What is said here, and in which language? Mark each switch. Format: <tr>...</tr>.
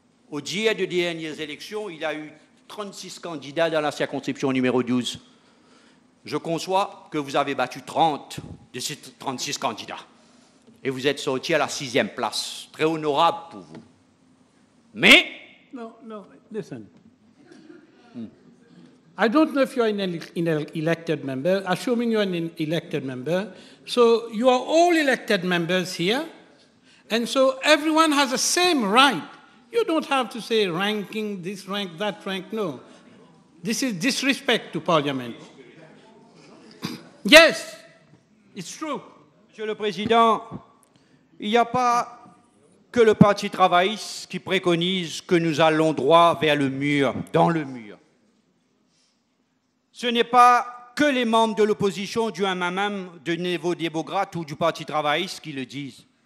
<fr>Au dire des dernières élections, il a eu 36 candidats dans la circonscription numéro 12. Je conçois que vous avez battu 30 de ces 36 candidats. Et vous êtes sorti à la 6e place. Très honorable pour vous. Mais...</fr> <en>No, listen. I don't know if you're an elected member. Assuming you're an elected member, so you are all elected members here, and so everyone has the same right. You don't have to say ranking, this rank, that rank, no. This is disrespect to Parliament. Yes, it's true.</en> <fr>Monsieur le Président, il n'y a pas que le Parti travailliste qui préconise que nous allons droit vers le mur, dans le mur. Ce n'est pas que les membres de l'opposition du MMM, de Névo-Démocrate ou du Parti travailliste qui le disent.</fr>